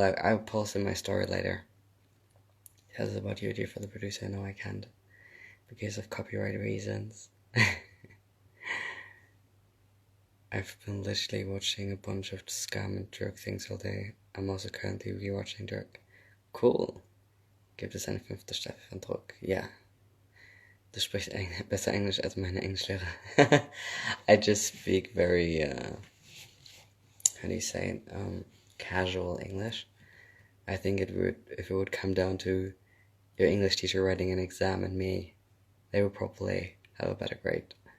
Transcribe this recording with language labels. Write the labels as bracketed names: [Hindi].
[English] I'll post in my story later. Tell us about your idea for the producer. No, I can't because of copyright reasons. I've been literally watching a bunch of scam and drug things all day. I'm also currently rewatching Drug. [German] Cool. Gibt es eine 5. Staffel von Druck? Ja. Du sprichst besser Englisch als meine Englischlehrer. [English] I just speak very, how do you say it? Casual English. I think if it would come down to your English teacher writing an exam and me, they would probably have a better grade.